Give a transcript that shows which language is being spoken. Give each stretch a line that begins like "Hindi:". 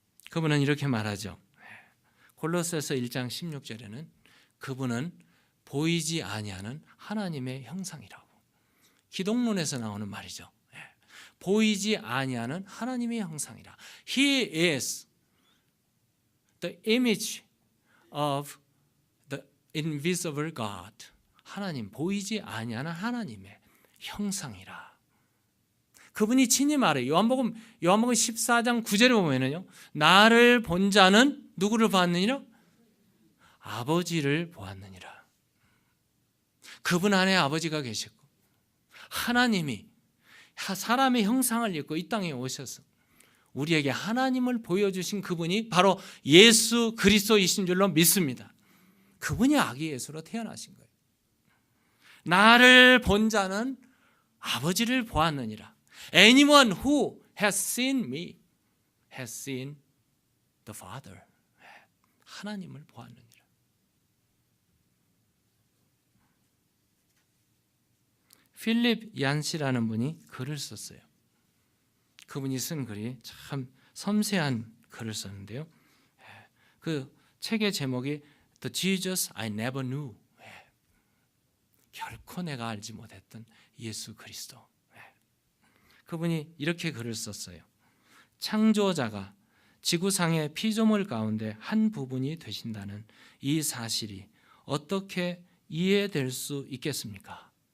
Korean: 그분은 이렇게 말하죠. 골로새서 1장 16절에는 그분은 보이지 아니하는 하나님의 형상이라고. 기독론에서 나오는 말이죠. 보이지 아니하는 하나님의 형상이라.
English: He is the image of the invisible God.
Korean: 하나님, 보이지 아니하는 하나님의 형상이라. 그분이 친히 말해요. 요한복음 14장 9절에 보면은요. 나를 본 자는 누구를 보았느니라? 아버지를 보았느니라. 그분 안에 아버지가 계시고 하나님이 사람의 형상을 입고 이 땅에 오셔서 우리에게 하나님을 보여주신 그분이 바로 예수 그리스도이신 줄로 믿습니다. 그분이 아기 예수로 태어나신 거예요. 나를 본 자는 아버지를 보았느니라.
English: Anyone who has seen me has seen the Father.
Korean: 하나님을 보았느니라. 필립 얀시라는 분이 글을 썼어요. 그분이 쓴 글이 참 섬세한 글을 썼는데요. 그 책의 제목이 The Jesus I Never Knew. 결코 내가 알지 못했던 예수 그리스도. 그분이 이렇게 글을 썼어요. 창조자가 지구상의 피조물 가운데 한 부분이 되신다는 이 사실이 어떻게 이해될 수 있겠습니까?